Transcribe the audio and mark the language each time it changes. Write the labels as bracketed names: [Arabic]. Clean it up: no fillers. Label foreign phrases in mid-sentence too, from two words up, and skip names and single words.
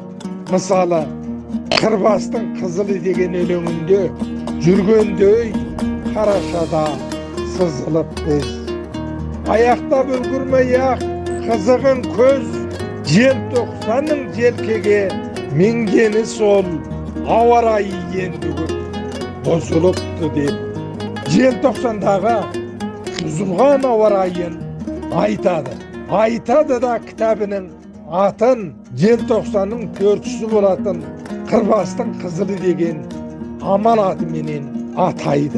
[Kazakh] Мысалы, Қырбастың қызылы деген өлеңінде жүргендей қарашада сызылып біз, аяқтап үлгірмей ақ қызығын көз, жел тоқсанның желкеге Mingeni sol awa rayı endi bozuluptu dep. Желтоқсандағы бұзылған ауа райын айтады. Айтады да кітабының атын желтоқсанның төртшісі болатын Қырбастың қызылы деген амал атыменен атайды.